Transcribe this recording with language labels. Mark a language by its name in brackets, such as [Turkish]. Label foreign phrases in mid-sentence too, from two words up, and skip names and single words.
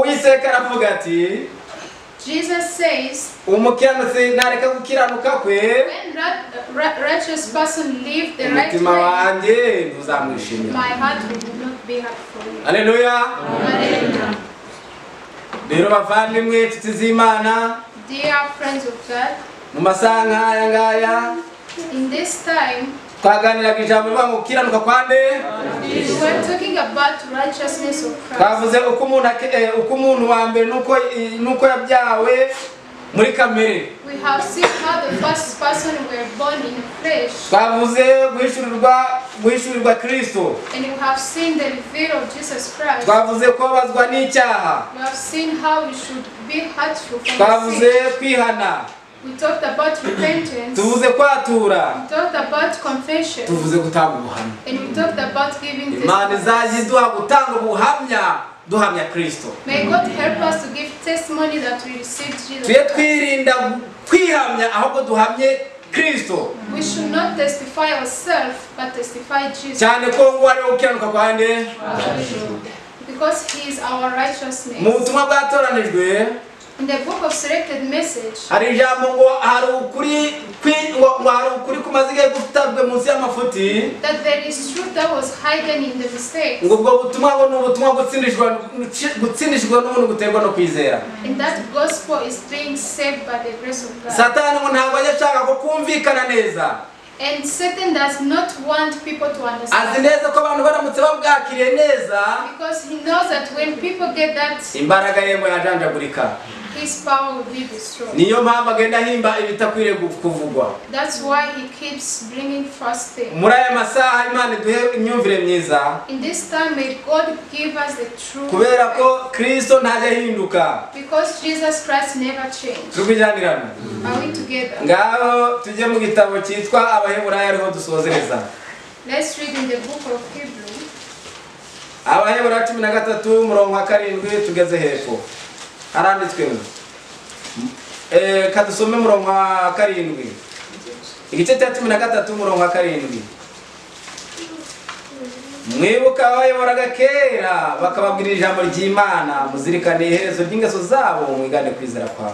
[Kinyarwanda] uwiteka aravuga ati [English] Jesus says, [Kinyarwanda] umukiranutsi ntareka gukiranuka kwe [English] when that righteous person live the right [Kinyarwanda] umutima [English] way, [Kinyarwanda] wanjye ntuzamwishimira. [English] my heart will not be happy for you. [Kinyarwanda] Haleluya. [English] Hallelujah. [Kinyarwanda] rero bavandimwe inshuti z'Imana, [English] Dear friends of God, [Kinyarwanda] mu masaha nk'aya ngaya [English] in this time, [Kinyarwanda] twaganiraga ijambo rivuga ngo gukiranuka kwa nde. [English] we were talking about righteousness of Christ. [Kinyarwanda] twavuze uko umuntu wa mbere nuko yabyawe muri kamere. [English] We have seen how the first person were born in flesh, [Kinyarwanda] twavuze guhishurirwa Kristo. [English] and we have seen the reveal of Jesus Christ. [Kinyarwanda] twavuze kubabazwa n'icyaha. [English] We have seen how we should be hurtful from [Kinyarwanda] twavuze [English] sin. [Kinyarwanda] kwihana. [English] We talked about repentance. [Kinyarwanda] tuvuze kwatura. [English] We talked about confession. [Kinyarwanda] tuvuze gutanga ubuhamya. [English] And we talked about giving [Kinyarwanda] Imana [English] testimony. [Kinyarwanda] izajya iduha gutanga ubuhamya duhamya Kristo. [English] May God help us to give testimony that we received Jesus [Kinyarwanda] tuye [English] Christ. [Kinyarwanda] twirinda kwihamya ahubwo duhamye Kristo. [English] We should not testify ourselves, but testify Jesus. [Kinyarwanda] cyane ko ngo ari gukiranuka kwa nde. [English] Because He is our righteousness. [Kinyarwanda] mu butumwa bwatoranijwe [English] In the book of selected message, [Kinyarwanda] hari ijambo ngo hari ukuri kumaze igihe gutabwe munsi y'amafuti. [English] that there is truth that was hidden in the mistakes. [Kinyarwanda] ngo ubwo butumwa ngo ni ubutumwa gutsindishwa n'ubuntu guterwa no kwizera. [English] And that gospel is being saved by the grace of God. [Kinyarwanda] Satani ngo ntabwo ajya ashaka ko kumvikana neza. [English] And Satan does not want people to [Kinyarwanda] azi [English] understand. [Kinyarwanda] neza ko abantu baramutse babwakiriye neza [English] Because he knows that when people get that, [Kinyarwanda] imbaraga ye ngo yajanjagurika. [English] his power will be destroyed. [Kinyarwanda] niyo mpamvu agenda ahimba ibitakwiriye kuvugwa. [English] That's why he keeps bringing first things. [Kinyarwanda] muri aya masaha Imana iduhe imyumvire myiza [English] In this time, may God give us the truth. [Kinyarwanda] kubera ko Kristo ntajya ahinduka. [English] Because Jesus Christ never changed. [Kinyarwanda] tukujyanirana [English] Are we together? [Kinyarwanda] ngaho tujye mu gitabo cyitwa Abaheburayo ariho dusozereza. [English] Let's read in the book of Hebrew. [Kinyarwanda] Abaheburayo 13 umurongo wa 7 tugeze hepfo. haranditswe ngo kadusome umurongo wa 7 igice cya 13 umurongo wa 7. mwibuka abayoboraga kera bakababwira ijambo ry'Imana, muzirikane iherezo ry'ingeso zabo, mwigane kwizera kwabo.